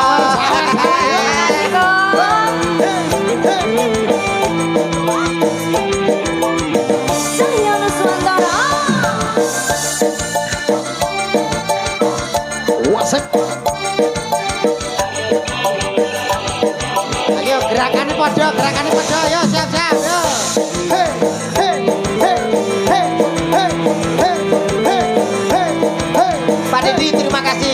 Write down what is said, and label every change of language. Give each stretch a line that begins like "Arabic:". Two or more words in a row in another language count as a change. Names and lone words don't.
Indonesian: Wasik.
Javanese: Ayo gerakannya podo, ayo siap-siap yo. Hei, hei, hei, hei, hei, hei, hei, hei, hei.
Indonesian: Pak Dedi terima kasih.